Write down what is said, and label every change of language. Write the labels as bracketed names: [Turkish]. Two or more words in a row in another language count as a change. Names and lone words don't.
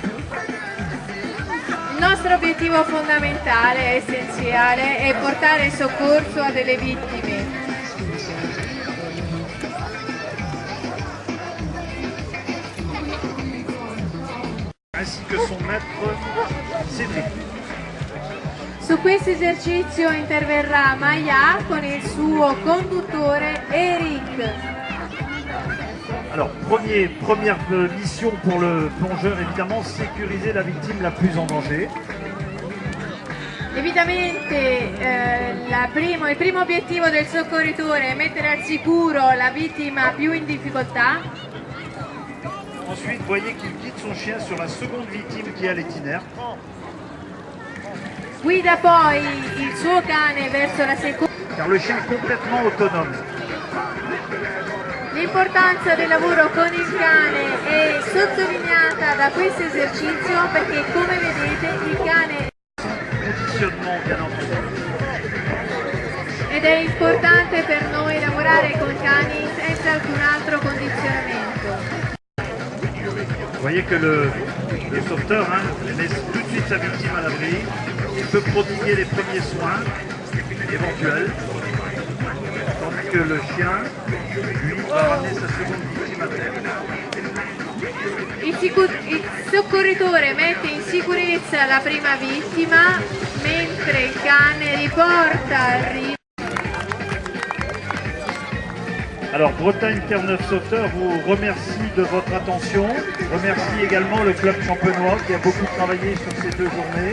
[Italian] il nostro obiettivo fondamentale e essenziale è portare soccorso a delle vittime. [French] Ainsi que son maître Cédric. [Italian] Su questo esercizio interverrà Maya con il suo conduttore Eric. [French] Alors, première mission pour le plongeur, évidemment, sécuriser la victime la plus en danger. [Italian] Evidentemente il primo obiettivo del soccorritore è mettere al sicuro la vittima più in difficoltà. [French] Ensuite, vous voyez qu'il guide son chien sur la seconde victime qui est à l'itinéraire. [Italian] Guida poi il suo cane verso la seconda. [French] Car le chien est complètement autonome. [Italian] L'importanza del lavoro con il cane è sottolineata da questo esercizio perché, come vedete, il cane [French] Conditionnement, bien entendu. [Italian] ed è importante per noi lavorare con cani senza alcun altro condizionamento. [French] Vous voyez que le sauveteur met tout de suite sa victime à l'abri. Il peut prodiguer les premiers soins éventuels. Tandis que le chien, lui, va ramener sa seconde victime à terre. [Italian] Il soccorritore mette in sicurezza la prima vittima mentre il cane riporta al rivo. [French] Alors Bretagne Terre-Neuve Sauveteur vous remercie de votre attention, remercie également le club champenois qui a beaucoup travaillé sur ces 2 journées.